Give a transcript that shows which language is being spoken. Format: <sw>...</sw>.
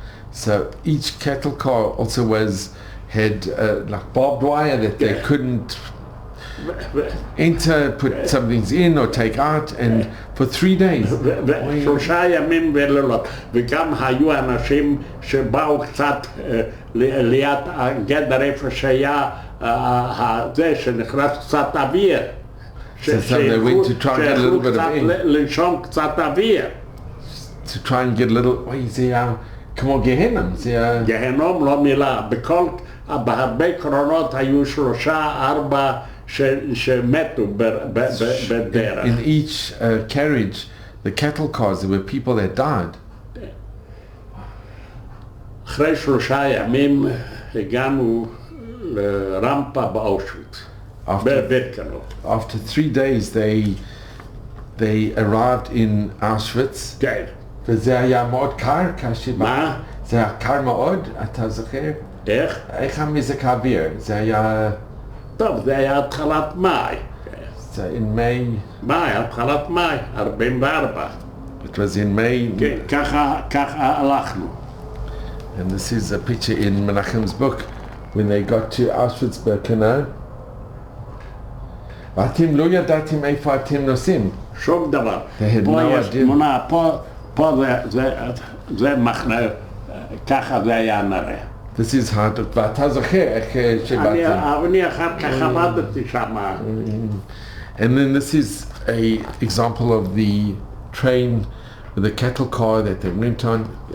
<en>So each cattle car also had like barbed wire that they couldn't enter, put some things in or take out, and for 3 days.</en> <he>3 ימים ולילות. וגם היו אנשים שבאו קצת ליד הגדר איפה שהיה זה שנכנס קצת אוויר.</he> <en>So they went to try and get a little bit of air.</en> <he>לנשום קצת אוויר.</he> <en>To try and get a little,</en> <he>זה היה כמו גהנם. גהנום לא מילה. בהרבה קרונות היו 3-4 שמתו בדרך.</he> <en>In each carriage, the cattle cars, there were people that died.</en> <he>אחרי 3 ימים הגענו לרמפה באושוויץ, בבירקנאו.</he> <en>After 3 days, they arrived in Auschwitz.</en> <he>כן. וזה היה מאוד קר, מה? זה היה קר מאוד, אתה זוכר? איך המזג האוויר? זה היה... טוב, זה היה התחלת מאי.</he> <en>זה in May.</en> <he>התחלת מאי, 44.</he> <en>It was in May.</en> <he>כן, ככה הלכנו.</he> <en>And this is a picture in Menachem's book when they got to Auschwitz-Birkenau.</en> <he>ואתם לא ידעתם איפה אתם נוסעים. שום דבר.</he> <en>They had no idea.</en> <he>תמונה, פה זה מחנה, ככה זה היה נראה.</he> <en>This is how,</en> <he>ואתה זוכר איך שבאתם. אני אחר כך עמדתי שם.</he> <en>And then this is a example of the train, the cattle car that they went on.</en>